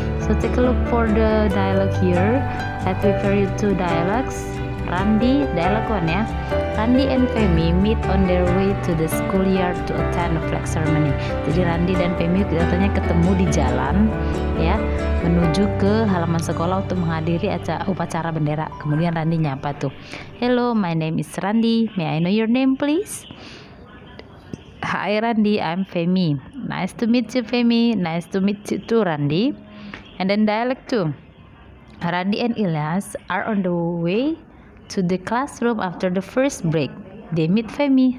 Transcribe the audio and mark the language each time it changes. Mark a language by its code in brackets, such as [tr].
[en] So take a look for the dialogue here. I prepare you two dialogues. Randi, dialogue 1 ya. Randi and Femi meet on their way to the schoolyard to attend a flag ceremony. [id] Jadi Randi dan Femi katanya ketemu di jalan ya, menuju ke halaman sekolah untuk menghadiri upacara bendera. Kemudian Randi nyapa tuh. [en] Hello, my name is Randi. May I know your name please? Hi Randi, I'm Femi. Nice to meet you Femi. Nice to meet you too Randi. And then dialogue 2. Randi and Ilyas are on the way to the classroom after the first break. They meet Femi.